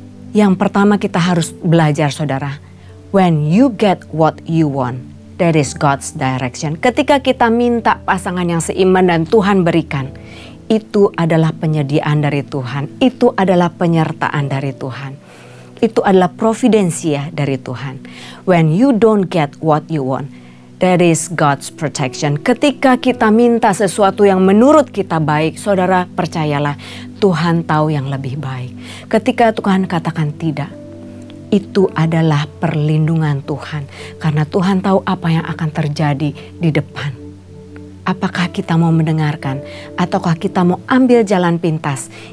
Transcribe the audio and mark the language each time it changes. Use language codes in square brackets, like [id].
[id] Yang pertama kita harus belajar saudara, [en] when you get what you want, that is God's direction. [id] Ketika kita minta pasangan yang seiman dan Tuhan berikan, itu adalah penyediaan dari Tuhan. Itu adalah penyertaan dari Tuhan. Itu adalah providensia dari Tuhan. [en] When you don't get what you want, that is God's protection. [id] Ketika kita minta sesuatu yang menurut kita baik, saudara percayalah Tuhan tahu yang lebih baik. Ketika Tuhan katakan tidak, itu adalah perlindungan Tuhan. Karena Tuhan tahu apa yang akan terjadi di depan. Apakah kita mau mendengarkan ataukah kita mau ambil jalan pintas?